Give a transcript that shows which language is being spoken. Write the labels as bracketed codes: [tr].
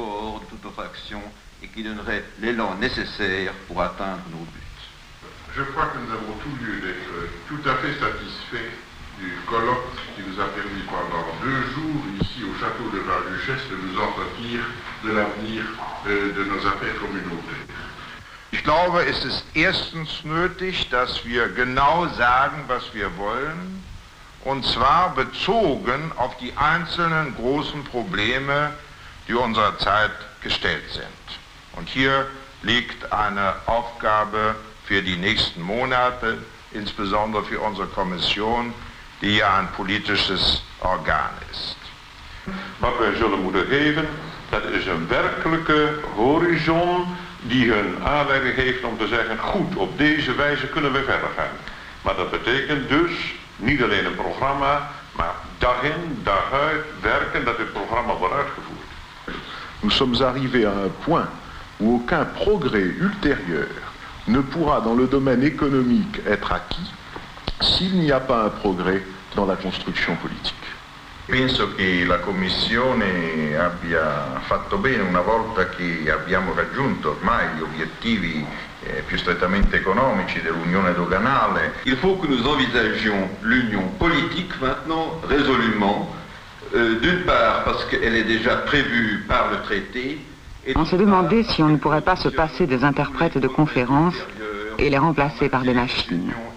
[fr] ...support de toute notre action et qui donnerait l'élan nécessaire pour atteindre nos buts. Je crois que nous avons tout lieu d'être tout à fait satisfaits du colloque qui nous a permis pendant 2 jours ici au château de Val-Duchesse de nous entretenir de l'avenir de nos affaires communautaires. [de] Ich glaube, es ist erstens nötig, dass wir genau sagen, was wir wollen, und zwar bezogen auf die einzelnen großen Probleme, die unserer Zeit gestellt sind. Und hier liegt eine Aufgabe für die nächsten Monate, insbesondere für unsere Kommission, die ja [nl] een politisches orgaan is. Wat wij zullen moeten geven, dat is een werkelijke horizon die hun aanleiding geeft om te zeggen, goed, op deze wijze kunnen we verder gaan. Maar dat betekent dus niet alleen een programma, maar dag in, dag uit werken dat dit programma wordt uitgevoerd. [fr] Nous sommes arrivés à un point où aucun progrès ultérieur ne pourra dans le domaine économique être acquis s'il n'y a pas un progrès dans la construction politique. [it] Penso che la Commissione abbia fatto bene una volta che abbiamo raggiunto ormai gli obiettivi più strettamente economici dell'unione doganale. [fr] Il faut que nous envisagions l'union politique maintenant résolument, d'une part parce qu'elle est déjà prévue par le traité. On se demandait si on ne pourrait pas se passer des interprètes de conférences et les remplacer par des machines.